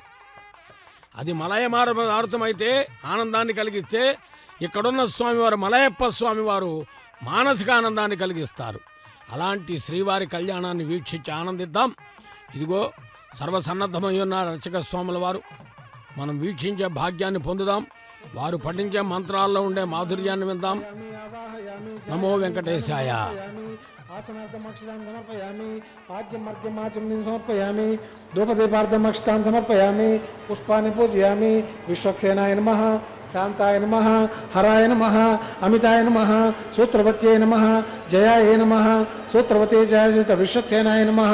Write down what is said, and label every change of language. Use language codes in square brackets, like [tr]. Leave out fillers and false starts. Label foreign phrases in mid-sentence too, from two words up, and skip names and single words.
[te] అది మలయ మారుతమైతే ఆనందాన్ని కలిగిస్తే, ఇక్కడున్న స్వామివారు మలయప్ప స్వామివారు మానసిక ఆనందాన్ని కలిగిస్తారు. అలాంటి శ్రీవారి కళ్యాణాన్ని వీక్షించి ఆనందిద్దాం. ఇదిగో సర్వసన్నద్ధమై ఉన్న అర్చక స్వాముల వారు మనం వీక్షించే భాగ్యాన్ని పొందుదాం. వారు పఠించే మంత్రాల్లో ఉండే మాధుర్యాన్ని విందాం. [sa] నమో వెంకటేశాయ. आसनार्थमक्षतान् समर्पयामि, पाद्यमर्घ्यमाचमनीं समर्पयामि, धूपदीपार्थमक्षतान् समर्पयामि, पुष्पाणि पूजयामि. विश्वक्सेनाय नमः, शान्ताय नमः, हराय नमः, अमिताय नमः, सूत्रवत्यै नमः, जयाय नमः, सूत्रवते जयसित विश्वक्सेनाय नमः.